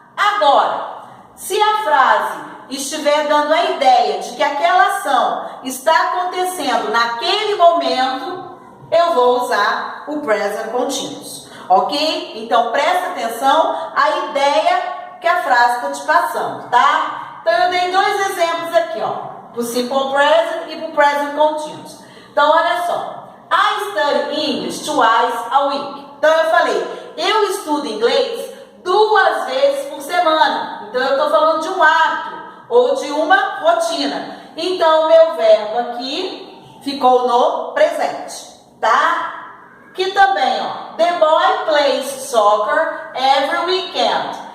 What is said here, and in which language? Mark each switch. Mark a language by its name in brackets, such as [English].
[Portuguese] Agora, se a frase estiver dando a ideia de que aquela ação está acontecendo naquele momento, eu vou usar o Present Continuous, ok? Então, presta atenção à ideia que a frase está te passando, tá? Então, eu dei dois exemplos aqui, ó, para o Simple Present e para o Present Continuous. Então, olha só. [English] I study English twice a week. [Portuguese] Então, eu falei, eu estudo inglês 2 vezes por semana. Então, eu estou falando de um hábito ou de uma rotina. Então, o meu verbo aqui ficou no presente, tá? Que também, ó, [English] the boy plays soccer every weekend.